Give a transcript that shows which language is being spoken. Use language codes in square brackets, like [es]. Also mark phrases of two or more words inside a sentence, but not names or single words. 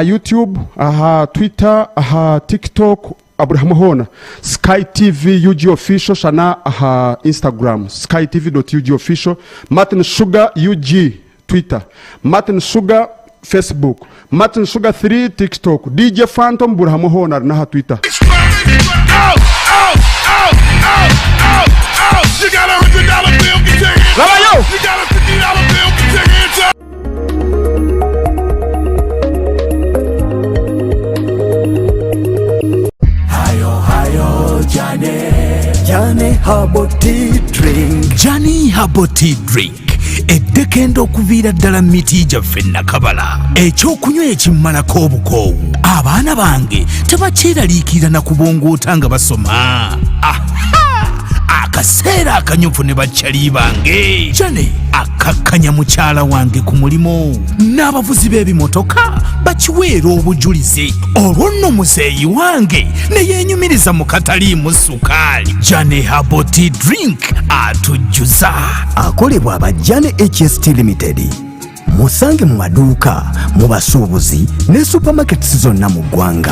[en] YouTube aha Twitter aha TikTok Abraham Hona Sky TV UG official shana aha Instagram skytv.ug official Martin Sugar UG Twitter Martin Sugar Facebook Martin Sugar 3 TikTok DJ Phantom Abraham Hona na Twitter. You got $100 bill, get your hands up. You got a $50 bill, get your hands up. Hayo, Johnny Herbal Tea Drink. Johnny Herbal Tea Drink. [lg] Eddekendo okuvira ddala miti gyaffe nakabala ekyokunywa ekimmalako obukoowu abaana bange tebakyeraliikirira na kubongoota nga basoma akaseera akanyufu ne bakyali bange jane akakkanya mukyala wange ku mulimu n'abavuzi b'ebimotoka bakiweera obujulizi olwo nno muzeeyi wange ne yeenyumiriza mu kataliimu sukaali jane Herbal Tea Drink atujjuza akolebwa aba Jane HST Limited musange mu maduuka mu basuubuzi ne supermarkets zonna mu ggwanga.